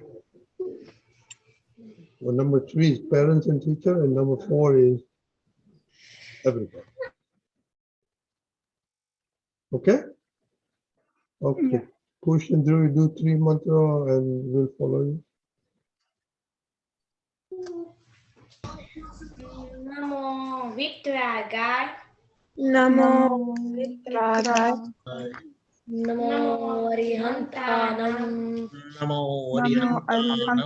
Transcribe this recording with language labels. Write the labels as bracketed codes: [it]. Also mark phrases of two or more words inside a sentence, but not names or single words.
[en] Well, number 3 is parents and teacher, and number 4 is everybody. Okay. Okay. Yeah. Question 3, do 3 mantra and we'll follow you. [pra] Namo Vitragay. Namo Vitraya. Namo Arihantanam. Namo Namo Arihantanam.